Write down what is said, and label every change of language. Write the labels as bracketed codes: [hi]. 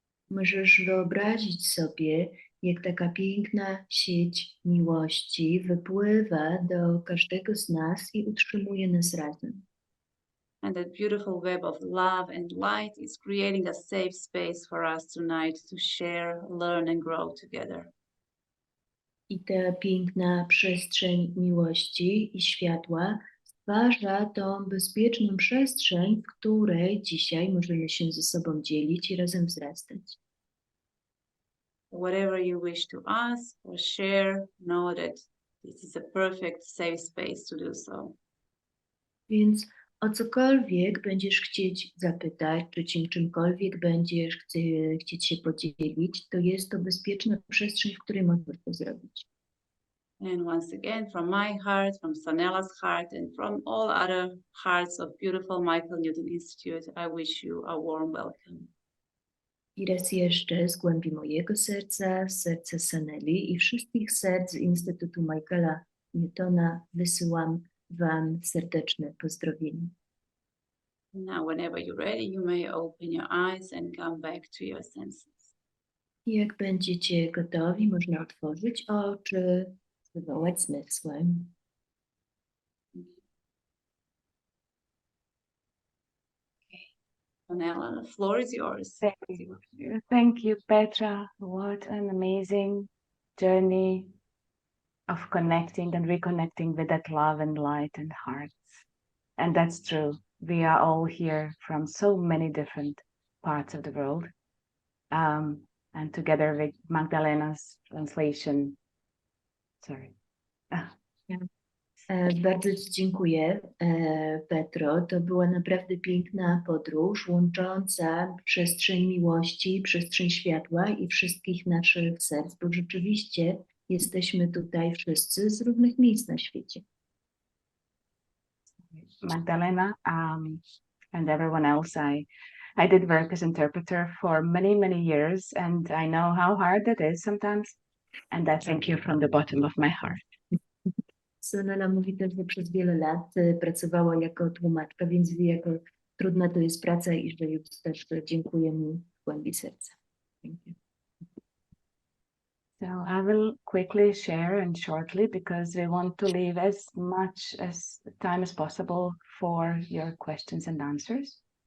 [pl] Możesz wyobrazić sobie, jak taka piękna sieć miłości wypływa do każdego z nas i utrzymuje nas razem. [en] And that beautiful web of love and light is creating a safe space for us tonight to share, learn, and grow together. [pl] I ta piękna przestrzeń miłości i światła stwarza tą bezpieczną przestrzeń, w której dzisiaj możemy się ze sobą dzielić i razem wzrastać. [en] Whatever you wish to ask or share, know that this is a perfect safe space to do so. [pl] Więc o cokolwiek będziesz chcieć zapytać, czy czymkolwiek będziesz chcieć się podzielić, to jest to bezpieczna przestrzeń, w której możesz to zrobić. [en] And once again, from my heart, from Sanela's heart, and from all other hearts of beautiful Michael Newton Institute, I wish you a warm welcome. [pl] I raz jeszcze z głębi mojego serca, z serca Saneli i wszystkich serc Instytutu Michaela Newtona wysyłam wam serdeczne pozdrowienia. [en] Now, whenever you're ready, you may open your eyes and come back to your senses. [pl] I jak będziecie gotowi, można otworzyć oczy, wywołać zmysły. [en] Sanela, the floor is yours. Thank you. Thank you, Petra. What an amazing journey of connecting and reconnecting with that love and light and hearts. And that's true. We are all here from so many different parts of the world. And together with Magdalena's translation, sorry. [pl] Bardzo Ci dziękuję, Petro. To była naprawdę piękna podróż łącząca przestrzeń miłości, przestrzeń światła i wszystkich naszych serc, bo rzeczywiście jesteśmy tutaj wszyscy z różnych miejsc na świecie. [en] Magdalena and everyone else, I did work as interpreter for many, many years, and I know how hard that is sometimes. And I thank you from the bottom of my heart. [pl] Sanela mówi też, że przez wiele lat pracowała jako tłumaczka, więc wie, jak trudna to jest praca i że już też dziękuję mu w głębi serca. Dziękuję. [en] So I will quickly share and shortly because we want to leave as much as time as possible for your questions and answers.